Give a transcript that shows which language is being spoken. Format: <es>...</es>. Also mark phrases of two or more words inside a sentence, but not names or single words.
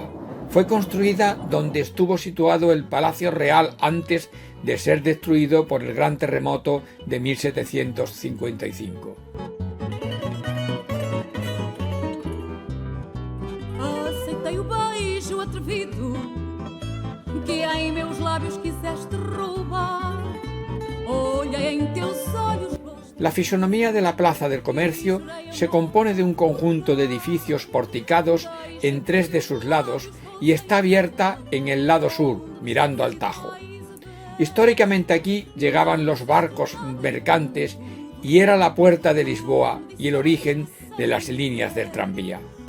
<es>Fue construida donde estuvo situado el Palacio Real antes de ser destruido por el gran terremoto de 1755.</es> <pt>Aceitei o beijo atrevido que em meus lábios quiseste roubar. Olhei em teus olhos.</pt> <es>La fisonomía de la Plaza del Comercio se compone de un conjunto de edificios porticados en 3 de sus lados y está abierta en el lado sur, mirando al Tajo. Históricamente aquí llegaban los barcos mercantes y era la puerta de Lisboa y el origen de las líneas del tranvía.</es>